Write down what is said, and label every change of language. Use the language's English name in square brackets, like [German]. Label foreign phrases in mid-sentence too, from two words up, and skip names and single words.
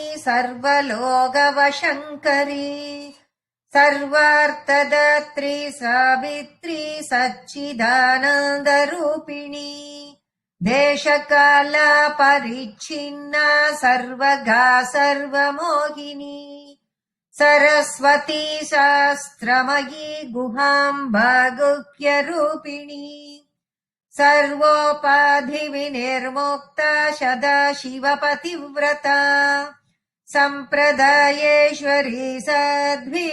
[Sanskrit] सर्वलोकवशंकरी सर्वार्थदात्री सावित्री सच्चिदानन्दरूपिणी देशकाल परिच्छिन्ना सर्वगा सर्वमोहिनी सरस्वती शास्त्रमयी गुहाम्बा गुह्यरूपिणी सर्वोपाधिविनिर्मुक्ता सदाशिवपतिव्रता सम्प्रदायेश्वरी साध्वी